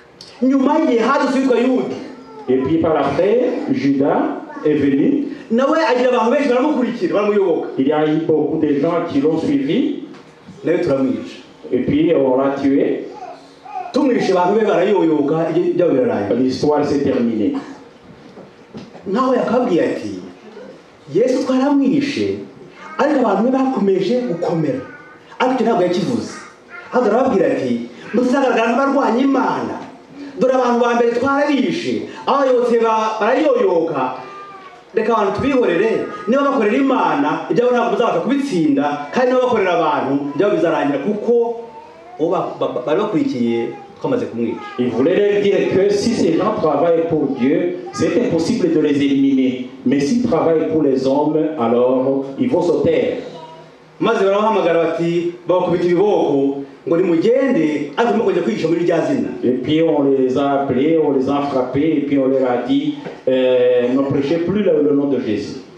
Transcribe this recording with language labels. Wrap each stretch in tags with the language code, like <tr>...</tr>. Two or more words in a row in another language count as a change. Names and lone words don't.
<fr>Et puis par après, Judas est venu. Il y a eu beaucoup de gens qui l'ont suivi. Et puis on l'a tué. L'histoire s'est terminée.</fr> <rw>Yesu twaramwishe ariko abantu be bakomeje gukomera ariko ntabwo yakivuze ahubwo arababwira ati muzagaragara nk'abarwanya Imana dore abantu ba mbere twarabishe abayotse barayoyoka reka abantu tubihorere niba bakorera Imana ibyabo ntabwo muzaza kubitsinda kandi niba bakorera abantu ibyabo bizarangira kuko bari bakurikiye.</rw> <fr>Il voulait leur dire que si ces gens travaillent pour Dieu, c'est impossible de les éliminer. Mais s'ils travaillent pour les hommes, alors ils vont se taire. Et puis on les a appelés, on les a frappés, et puis on leur a dit ne prêchez plus le nom de Jésus.</fr>